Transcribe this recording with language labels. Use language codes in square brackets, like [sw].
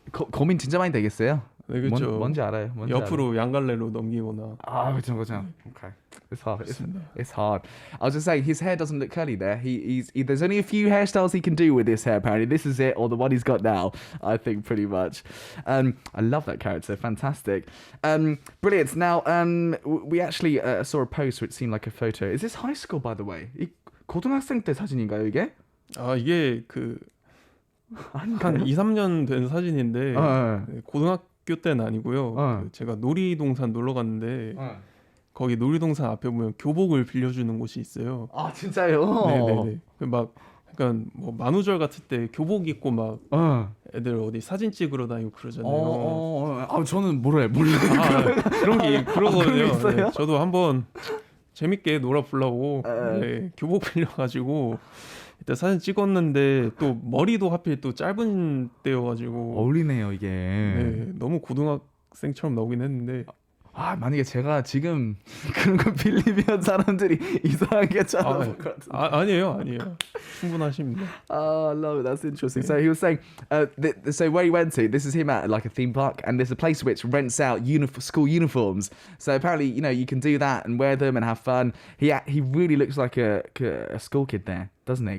[ko] 고민 진짜 많이 되겠어요? 네, 그렇죠. 뭔지 알아요. 옆으로 양갈래로 넘기거나. 그렇죠. [en] Okay. It's hard. It's hard. I was just saying, his hair doesn't look curly there. There's only a few hairstyles he can do with this hair, apparently. This is it, or the one he's got now, I think, pretty much. I love that character. Fantastic. Brilliant. Now, we actually saw a post which seemed like a photo. Is this high school, by the way? [ko] 고등학생 때 사진인가요, 이게? 이게 한 2, 3년 된 사진인데 고등학교 때는 아니고요. 제가 놀이동산 놀러 갔는데 거기 놀이동산 앞에 보면 교복을 빌려주는 곳이 있어요. 진짜요? 네네네. 약간 뭐 만우절 같을 때 교복 입고 막 애들 어디 사진 찍으러 다니고 그러잖아요. 저는 몰라요. 그런 게 그러거든요. 있어요? 네, 저도 한번 재밌게 놀아보려고 교복 빌려가지고 일단 사진 찍었는데 또 머리도 하필 또 짧은 때여가지고 어울리네요 이게. 네, 너무 고등학생처럼 나오긴 했는데 만약에 제가 지금 그런 거 빌리면 사람들이 이상하게 쳐다볼 것 같은데. 아니에요. 충분하십니다. [en] Oh, no, that's interesting. So he was saying, so where he went to, this is him at like a theme park, and there's a place which rents out school uniforms. So apparently, you can do that and wear them and have fun. He really looks like a school kid there, doesn't he?